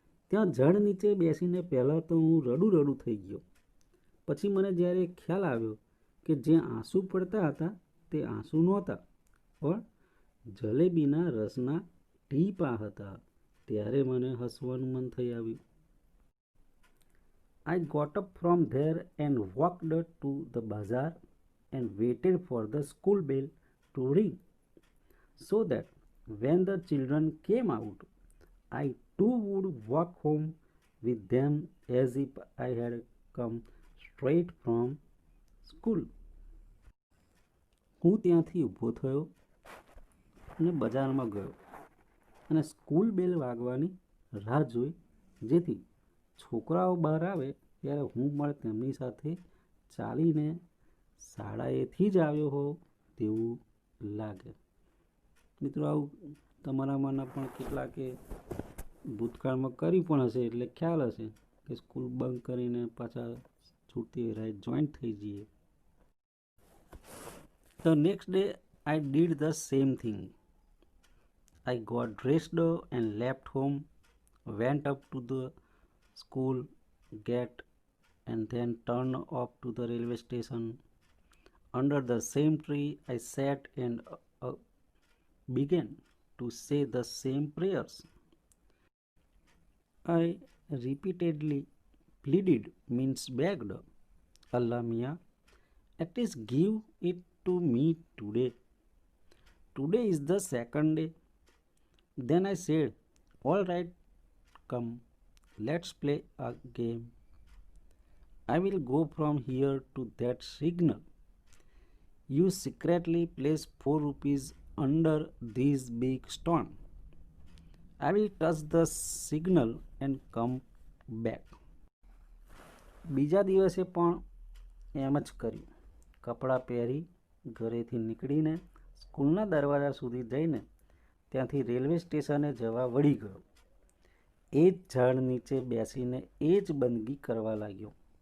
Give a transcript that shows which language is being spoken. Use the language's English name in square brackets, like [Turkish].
[Gujarati] ત્યાં ઝાડ નીચે બેસીને પહેલાં તો હું રડું થઈ ગયો. પછી મને જ્યારે ખ્યાલ આવ્યો કે જે આંસુ પડતા હતા તે આંસુ નહોતા પણ જલેબીના રસના ટીપાં હતા, ત્યારે મને હસવાનું મન થઈ આવ્યું. [English] I got up from there and walked to the bazaar and waited for the school bell to ring, so that when the children came out, I too would walk home with them as if I had come straight from school. [Gujarati] હું ત્યાંથી ઊભો થયો અને બજારમાં ગયો અને school બેલ વાગવાની રાહ જોઈ, જેથી છોકરાઓ બહાર આવે ત્યારે હું પણ તેમની સાથે ચાલીને શાળાએથી જ આવ્યો હોઉં તેવું લાગે. મિત્રો, આવું તમારામાંના પણ કેટલાકે ભૂતકાળમાં કર્યું પણ હશે, એટલે ખ્યાલ હશે કે સ્કૂલ બંક કરીને પાછા છૂટતી રાઈડ જોઈન્ટ થઈ જઈએ. [English] The next day I did the same thing. I got dressed and left home, went up to the school gate and then turned off to the railway station. Under the same tree I sat and began to say the same prayers. I repeatedly pleaded, means begged, Allah Mia, at least give it to me today. Today is the second day. Then I said, all right, come, let's play a game. I will go from here to that signal. You secretly place 4 rupees under this big stone. I will touch the signal and come back. [Gujarati] બીજા દિવસે પણ એમ જ કર્યું. કપડાં પહેરી ઘરેથી નીકળીને સ્કૂલના દરવાજા સુધી જઈને ત્યાંથી રેલવે સ્ટેશને જવા વળી ગયો. એ જ ઝાડ નીચે બેસીને એ જ બંદગી કરવા લાગ્યો.